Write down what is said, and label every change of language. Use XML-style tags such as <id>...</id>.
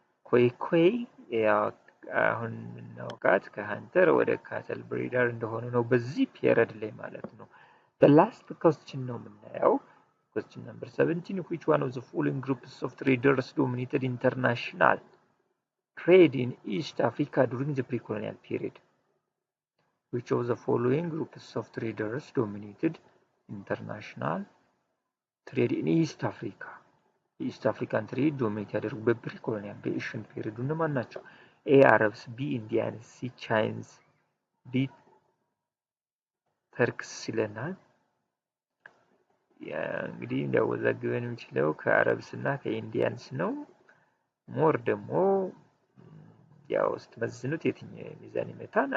<am>ኮይኮይ ያው አሁን የምናውቃት ከሃንተር ወደ ካተል ብሪደር እንደሆነ ነው በዚህ ፔሪድ ላይ ማለት ነው።</am> <en>the last question</en> <am>ነው የምናየው።</am> <en>question number 17 which one of the following groups of traders dominated international trade in East Africa during the pre-colonial period? which of the following groups of traders dominated international trade in East Africa?</en> <am>ኢስት አፍሪካን ትሬድ ዶሚኔት ያደርጉበት ፕሪ-ኮሎኒያል በኤሽን ፔሪድ እነማን ናቸው? ኤ አረብስ፣ ቢ ኢንዲያንስ፣ ሲ ቻይንስ፣ ዲ ተርክስ ይለናል። እንግዲህ እንዲያወዛግበን የሚችለው ከአረብስ እና ከኢንዲያንስ ነው። ሞር ደግሞ ያው ስትመዝኑት የትኛው ሚዛን ይመታን?</am>